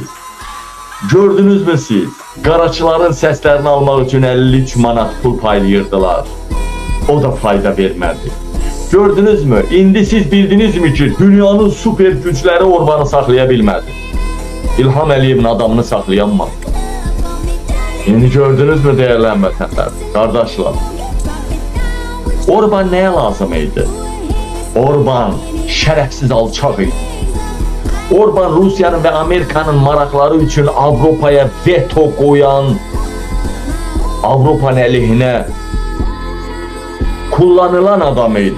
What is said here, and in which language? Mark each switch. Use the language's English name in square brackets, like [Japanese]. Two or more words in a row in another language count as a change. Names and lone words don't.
[Turkish] Gördünüz mü siz? [Azerbaijani] Qaraçıların səslərini almaq üçün 53 manat pul paylayırdılar. O da fayda vermədi. Gördünüz mü? İndi siz bildiniz mi ki dünyanın süper güçləri Orban'ı saxlaya bilmədi. İlham Əliyevin adamını saxlayanmadı. [Turkish] Yeni gördünüz mü değerli vətənlər, kardeşler? [Azerbaijani] Orban neye lazım idi? [Turkish] Orban şerefsiz alçaq idi. Orban Rusya'nın ve Amerika'nın maraqları için Avrupa'ya veto koyan, Avrupa'nın əleyhinə kullanılan adamıydı.